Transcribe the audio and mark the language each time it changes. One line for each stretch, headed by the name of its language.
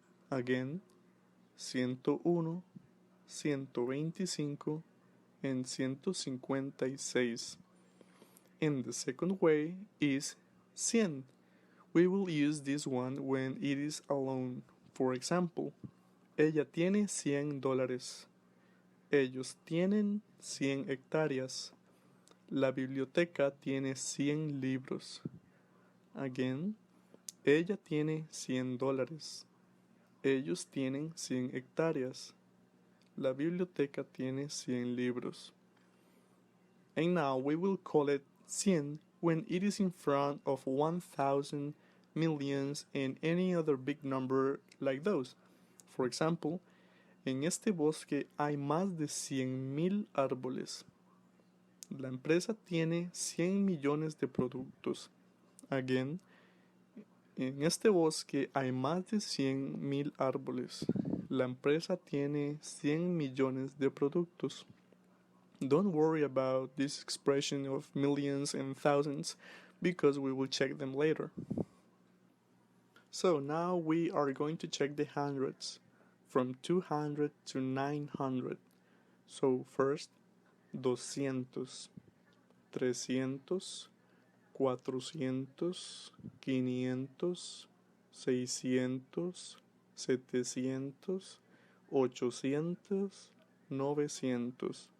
English: Again, 101, 125, and 156. And the second way is 100. We will use this one when it is alone. For example,
Spanish: ella tiene $100. Ellos tienen 100 hectáreas. La biblioteca tiene 100 libros.
English: Again,
Spanish: ella tiene $100. Ellos tienen 100 hectáreas. La biblioteca tiene 100 libros.
English: And now we will call it 100 when it is in front of 1,000, millions, and any other big number like those. For example,
Spanish: en este bosque hay más de 100,000 árboles. La empresa tiene 100 millones de productos.
English: Again,
Spanish: en este bosque hay más de 100,000 árboles. La empresa tiene 100 millones de productos.
English: Don't worry about this expression of millions and thousands because we will check them later. So now we are going to check the hundreds from 200 to 900. So first, 200, 300, 400, 500, 600, 700, 800, 900.